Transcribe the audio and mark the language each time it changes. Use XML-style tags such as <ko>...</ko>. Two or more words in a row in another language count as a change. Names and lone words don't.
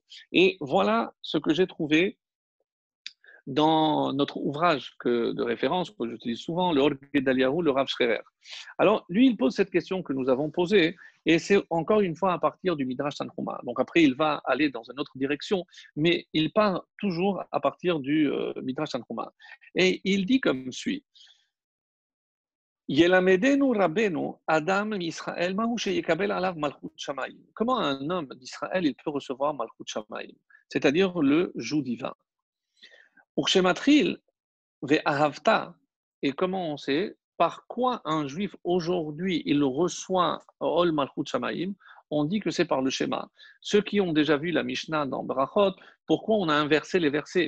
<fr>Et voilà ce que j'ai trouvé dans notre ouvrage de référence, que j'utilise souvent, le Or Gedaliahu, le Rav Schrerer. Alors, lui, il pose cette question que nous avons posée, et c'est encore une fois à partir du Midrash Tanchuma. Donc après, il va aller dans une autre direction, mais il part toujours à partir du Midrash Tanchuma. Et il dit comme suit.</fr> <he>ילמדנו רבינו אדם ישראל מהו שיקבל עליו מלכות שמים.</he> <fr>Comment un homme d'Israël il peut recevoir</fr> <he>מלכות שמים,</he> <fr>c'est-à-dire le joug divin.</fr> <he>ומשמתחיל ואהבת.</he> <fr>Et comment on sait par quoi un juif aujourd'hui il reçoit</fr> <he>עול מלכות שמים?</he> <fr>On dit que c'est par le schéma. Ceux qui ont déjà vu la Mishnah dans Brachot, pourquoi on a inversé les versets?</fr>